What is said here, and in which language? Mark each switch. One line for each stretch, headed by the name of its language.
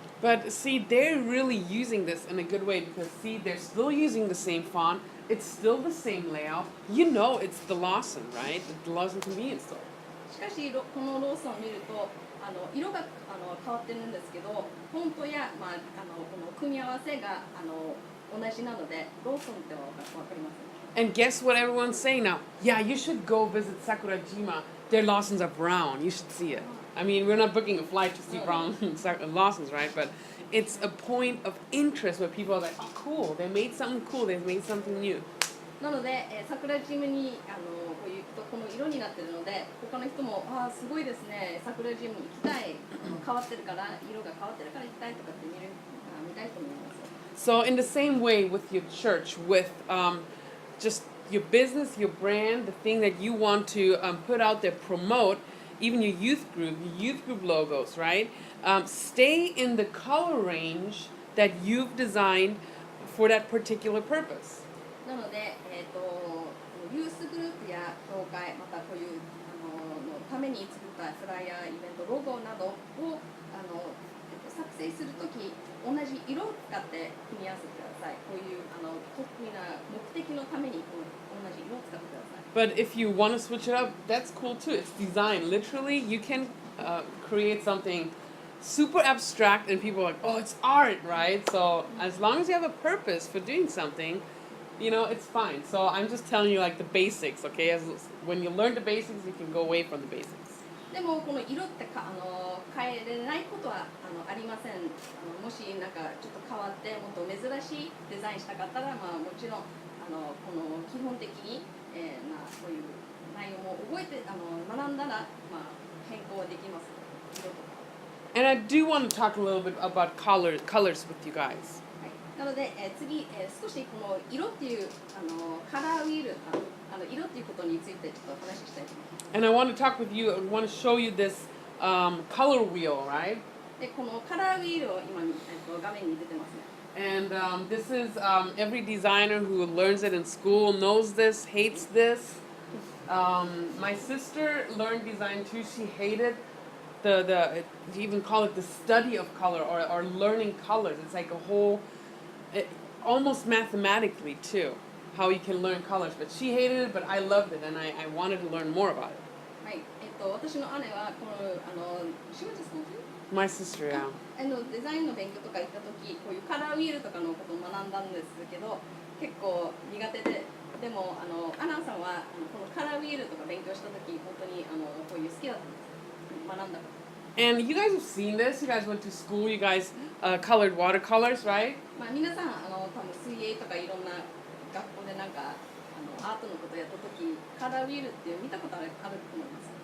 English: But see, they're really using this in a good way because see, they're still using the same font. It's still the same layout. You know, it's the Lawson, right? The Lawson convenience store.
Japanese: しかしこのローソンを見ると色が変わってるんですけどフォントや、この組み合わせが同じなのでローソンってわかります。
English: And guess what everyone's saying now? Yeah, you should go visit Sakurajima. Their Lawsons are brown. You should see it. I mean, we're not booking a flight to see brown Lawsons, right? But it's a point of interest where people are like, oh, cool. They made something cool. They made something new.
Japanese: なので、桜島にこういうとこの色になってるので他の人もすごいですね桜島に行きたい変わってるから色が変わってるから行きたいとかって見たいと思います。
English: So in the same way with your church, with just your business, your brand, the thing that you want to put out there, promote, even your youth group logos, right? Stay in the color range that you've designed for that particular purpose.
Japanese: なので、ユースグループや教会またこういうのために作ったフライヤーイベントロゴなどを作成するとき同じ色を使って組み合わせてください。こういう得意な目的のために同じ色を使ってください。
English: But if you want to switch it up, that's cool too. It's design. Literally, you can create something super abstract and people are like, oh, it's art, right? So as long as you have a purpose for doing something, you know, it's fine. So I'm just telling you like the basics, okay? When you learn the basics, you can go away from the basics.
Japanese: でもこの色って変えれないことはありません。もしなんかちょっと変わってもっと珍しいデザインしたかったら、もちろんこの基本的に、そういう内容も覚えて学んだら、変更できます。色とか。
English: And I do want to talk a little bit about colors with you guys.
Japanese: はい、なので、次、少しこの色っていうカラーウィール色っていうことについてちょっと話したいと思います。
English: And I want to talk with you. I want to show you this color wheel, right?
Japanese: でこのカラーウィールを今画面に出てますね。
English: And this is every designer who learns it in school knows this, hates this. My sister learned design too. She hated you even call it the study of color or learning colors. It's like a whole, almost mathematically too, how you can learn colors. But she hated it, but I loved it, and I wanted to learn more about it.
Japanese: はい、私の姉はこの
English: she went to school too? My sister, yeah.
Japanese: デザインの勉強とか行った時こういうカラーウィールとかのことを学んだんですけど結構苦手でもアナンさんはこのカラーウィールとか勉強した時本当にこういう好きだったんです学んだこと。
English: And you guys have seen this. You guys went to school. You guys colored watercolors, right?
Japanese: 皆さん多分水泳とかいろんな学校でなんかアートのことやった時カラーウィールって見たことあると思います。